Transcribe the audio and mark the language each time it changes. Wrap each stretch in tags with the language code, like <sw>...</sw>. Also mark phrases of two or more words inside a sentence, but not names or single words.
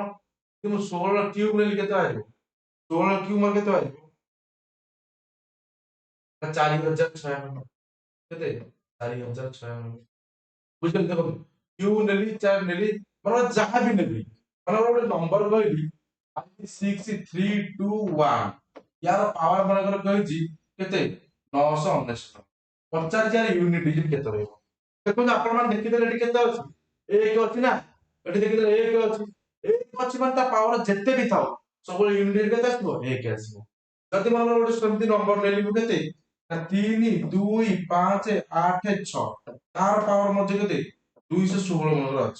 <or>କିନ୍ତୁ ମୁଁ 16 କ୍ୟୁବ ନେଲି କେତେ ବାହାରିବ 16 କ୍ୟୁବ ମାନେ କେତେ ବାହାରିବ ନା 4096। କେତେ 4096। ବୁଝିପାରିଲେ ଦେଖନ୍ତୁ କ୍ୟୁ ନେଲି 4 ନେଲି ମାନେ ଯାହା ବି ନେବି ମାନେ ଗୋଟେ ନମ୍ବର କହିଲି 6321 ୟାର ପାୱାର ମନେକର କହିଛି କେତେ 999 ପଚାରିଛି ୟାର ୟୁନିଟ ଡିଜିଟ କେତେ ରହିବ। ଦେଖନ୍ତୁ ଆପଣ ମାନେ ଦେଖିଦେଲେ ଏଠି କେତେ ଅଛି 1 ଅଛି ନା ଏଠି ଦେଖିଦେଲେ 1 ଅଛି 1 ଅଛି ମାନେ ତା ପାୱାର ଯେତେ ବି ଥାଉ ସବୁବେଳେ ୟୁନିଟ କେତେ ଆସିବ 1 ଆସିବ। ଯଦି ମନେକର ଗୋଟେ ସେମିତି ନମ୍ବର ନେଲି ମୁଁ କେତେ ନା 3 2 5 8 6 ତାର ପାୱାର ମଧ୍ୟ କେତେ 216 ମନେକର ଅଛି।</or>